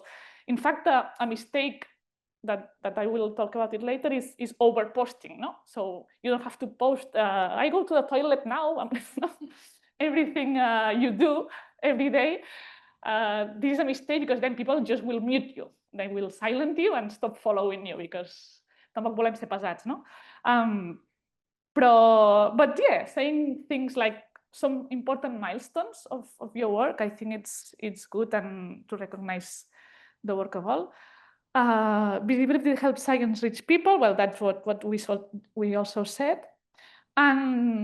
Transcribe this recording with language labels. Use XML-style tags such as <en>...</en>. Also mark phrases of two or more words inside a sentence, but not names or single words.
<en>In fact, a mistake that I will talk about it later is over posting. No, so you don't have to post. I go to the toilet now. Everything you do every day. This is a mistake because then people just will mute you. They will silence you and stop following you because</en> <ca>tampoc volem ser pesats, no?</ca> <en>But yeah, saying things like some important milestones of your work, I think it's good and to recognize the work of all. Visibility helps science reach people. Well, that's what we also said.</en>